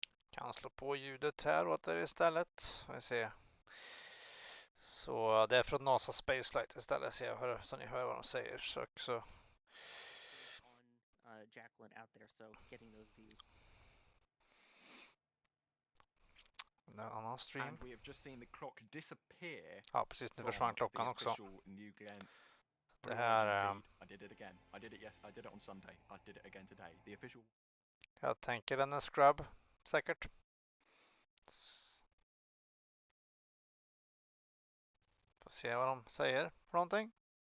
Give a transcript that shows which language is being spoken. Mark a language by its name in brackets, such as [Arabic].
[Swedish] Kan slå på ljudet här åt er istället. Vi ser. Så det är från NASA Space Flight istället, så ni hör vad de säger. Så. [English] On Jacklyn out there, so getting those views. [Swedish] En annan stream. [English] And we have just seen the clock disappear. [Swedish] Ja, precis. Nu försvann klockan också. Det här... [English] I did it again. I did it on Sunday. I did it again today. The official... [Swedish] Jag tänker den är scrub, säkert. Får se vad de säger för någonting.